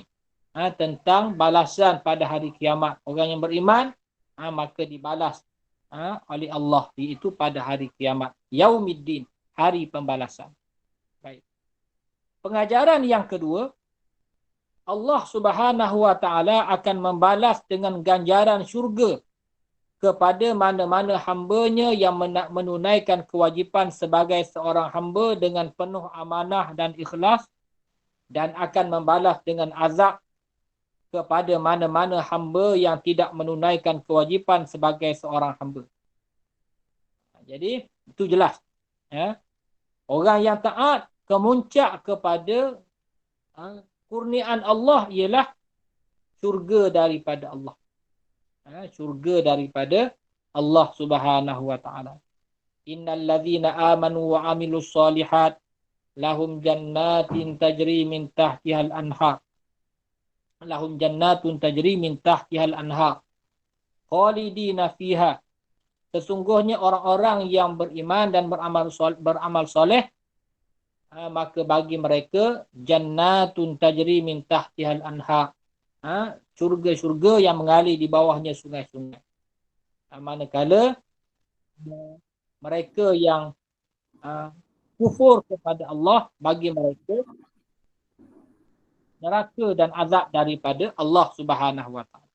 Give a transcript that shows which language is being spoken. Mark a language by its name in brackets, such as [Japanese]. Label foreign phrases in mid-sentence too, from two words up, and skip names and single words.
[Malay] Tentang balasan pada hari kiamat. Orang yang beriman, maka dibalas oleh Allah, iaitu pada hari kiamat. Yaumiddin, hari pembalasan. Baik. Pengajaran yang kedua, Allah [Arabic] سبحانه وتعالى [Malay] akan membalas dengan ganjaran syurga kepada mana-mana hambanya yang menunaikan kewajipan sebagai seorang hamba dengan penuh amanah dan ikhlas, dan akan membalas dengan azab kepada mana-mana hamba yang tidak menunaikan kewajipan sebagai seorang hamba. Jadi itu jelas. Orang yang taat kemuncak kepada kurniaan Allah ialah syurga daripada Allah. Syurga daripada Allah [Arabic] سبحانه وتعالى. إن الذين آمنوا وعملوا الصالحات لهم جنات تجري من تحتها الأنهار. لهم جنات تجري من تحتها الأنهار. خالدين فيها. [Malay] Sesungguhnya orang-orang yang beriman dan beramal soleh, maka bagi mereka [Arabic] جنات تجري من تحتها الأنهار. [Malay] Syurga-syurga yang mengalir di bawahnya sungai-sungai. Manakala mereka yang kufur kepada Allah, bagi mereka neraka dan azab daripada Allah [Arabic] سبحانه وتعالى.